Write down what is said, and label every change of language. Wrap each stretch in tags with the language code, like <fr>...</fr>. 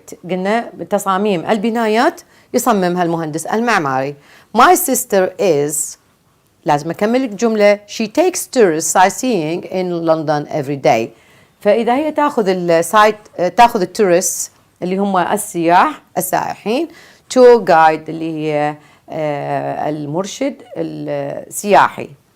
<ar>قلنا تصاميم البنايات يصممها المهندس المعماري.</ar> <en>My sister is،</en> <ar>لازم أكمل الجملة،</ar> <en>she takes tourists sightseeing in London every day.</en> <ar>فإذا هي تاخذ التورست اللي هم السائحين، tour guide اللي هي المرشد السياحي.</ar>